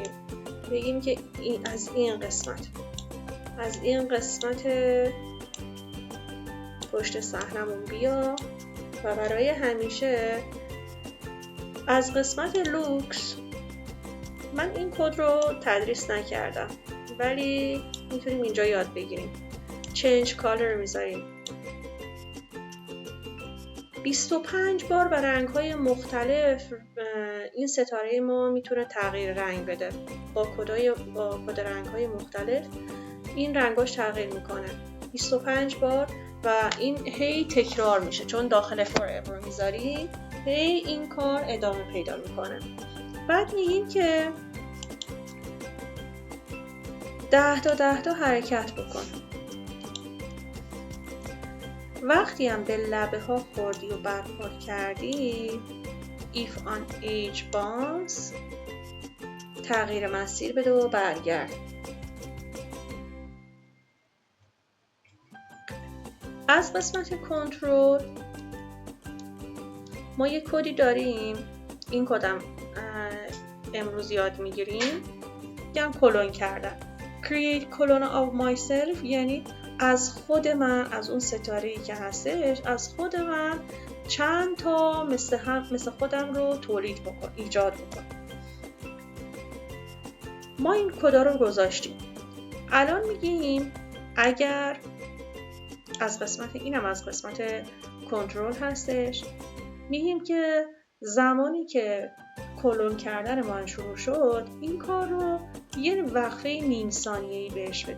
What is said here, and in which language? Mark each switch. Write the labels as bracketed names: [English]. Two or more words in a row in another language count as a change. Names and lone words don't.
[Persian] بگیم که از این قسمت پشت صحنمون بیا و برای همیشه از قسمت لوکس. من این کد رو تدریس نکردم ولی میتونیم اینجا یاد بگیریم. [English] change color [Persian] میذاریم 25 بار به رنگ‌های مختلف. این ستاره ما میتونه تغییر رنگ بده. با کد رنگ‌های مختلف این رنگاش تغییر میکنه 25 بار و این هی تکرار میشه چون داخل forever میذاریم. هی این کار ادامه پیدا میکنه. بعد میگیم که 10 تا حرکت بکن. وقتی هم به لبه ها خوردی و برخورد کردی [English] if on edge bounce [Persian] تغییر مسیر بده و برگرد. از قسمت کنترل ما یک کدی داریم. این کدم امروز یاد میگیریم. میگم کلون کردن. [English] create clone of myself [Persian] یعنی از خود من، از اون ستاره‌ای که هستش، از خود من چند تا مثل خودم رو تولید بکن، ایجاد بکن. ما این کدا رو گذاشتیم. الان میگیم اگر از قسمت اینم از قسمت کنترل هستش، میگیم که زمانی که کلون کردن من شروع شد این کار رو یه وقفه نیم ثانیه‌ای بهش بده.